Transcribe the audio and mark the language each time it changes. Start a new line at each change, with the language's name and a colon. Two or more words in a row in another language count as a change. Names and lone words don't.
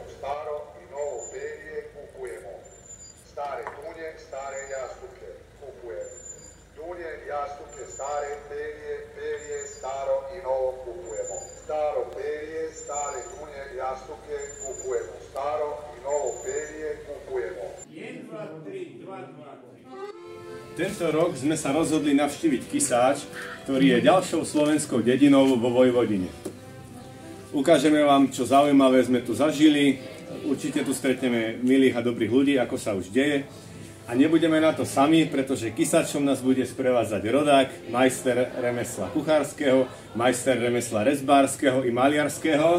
Serbian: Staro i novo perje kupujemo. Stare dunje, stare jastuke kupujemo. Dunje, jastuke, stare perje, perje, staro i novo kupujemo. Staro perje, stare dunje, jastuke kupujemo. Staro i novo perje kupujemo. 1, 2, 3, 2, 2, 3.
Slovak: Tento rok sme sa rozhodli navštíviť Kisáč, ktorý je ďalšou slovenskou dedinou vo Vojvodine. Ukážeme vám, čo zaujímavé sme tu zažili. Určite tu stretneme milých a dobrých ľudí, ako sa už deje. A nebudeme na to sami, pretože Kisáčom nás bude sprevádzať rodák, majster remesla kuchárskeho, majster remesla rezbárskeho i maliarského.